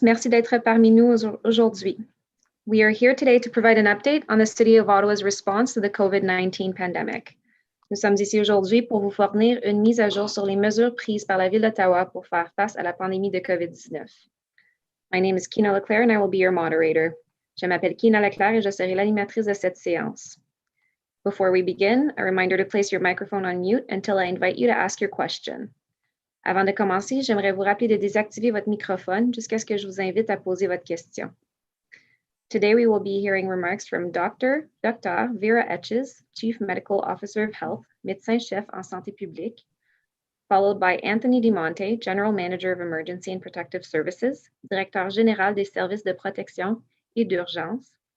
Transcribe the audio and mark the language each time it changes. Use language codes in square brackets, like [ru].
[fr] Merci d'être parmi nous aujourd'hui. [en] We are here today to provide an update on the City of Ottawa's response to the COVID-19 pandemic. [fr] Nous sommes ici aujourd'hui pour vous fournir une mise à jour sur les mesures prises par la Ville d'Ottawa pour faire face à la pandémie de COVID-19. [en] My name is Kina Leclerc and I will be your moderator. [fr] Je m'appelle Kina Leclerc et je serai l'animatrice de cette séance. [en] Before we begin, a reminder to place your microphone on mute until I invite you to ask your question. [fr] Avant de commencer, j'aimerais vous rappeler de désactiver votre microphone jusqu'à ce que je vous invite à poser votre question. [en] Today, we will be hearing remarks from Dr. Vera Etches, Chief Medical Officer of Health, [fr] médecin-chef en santé publique, [en] followed by Anthony DiMonte, General Manager of Emergency and Protective Services, [fr] Directeur général des services de protection et d'urgence.